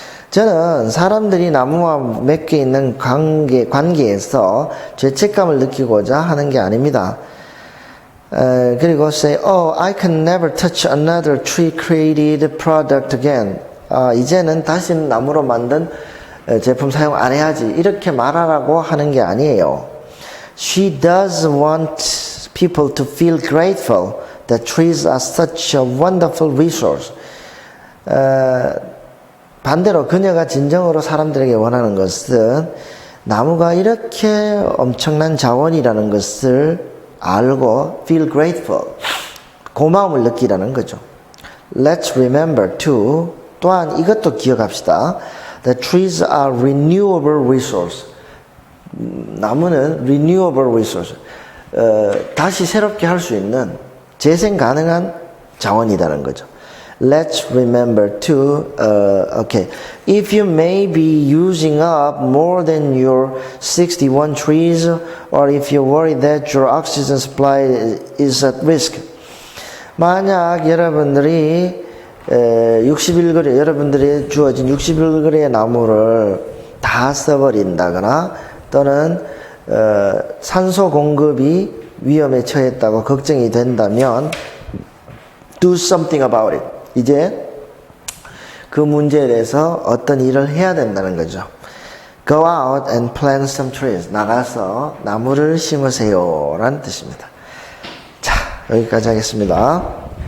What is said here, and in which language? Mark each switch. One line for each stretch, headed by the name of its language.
Korean: 저는 사람들이 나무와 맺게 있는 관계에서 죄책감을 느끼고자 하는 게 아닙니다. 그리고
English: say, I can never touch another tree-created product again.
Korean: 이제는 다시는 나무로 만든 제품 사용 안 해야지. 이렇게 말하라고 하는 게 아니에요.
English: She does want people to feel grateful that trees are such a wonderful resource.
Korean: 반대로 그녀가 진정으로 사람들에게 원하는 것은 나무가 이렇게 엄청난 자원이라는 것을 알고
English: feel grateful,
Korean: 고마움을 느끼라는 거죠.
English: Let's remember too,
Korean: 또한 이것도 기억합시다.
English: that trees are renewable resource.
Korean: 나무는
English: renewable resource.
Korean: 다시 새롭게 할 수 있는 재생 가능한 자원이라는 거죠.
English: Let's remember too, if you may be using up more than your 61 trees, or if you worry that your oxygen supply is at risk.
Korean: 만약 여러분들이 61그루, 여러분들이 주어진 61그루의 나무를 다 써버린다거나 또는 산소 공급이 위험에 처했다고 걱정이 된다면
English: do something about it.
Korean: 이제 그 문제에 대해서 어떤 일을 해야 된다는 거죠.
English: Go out and plant some trees.
Korean: 나가서 나무를 심으세요 라는 뜻입니다. 자, 여기까지 하겠습니다.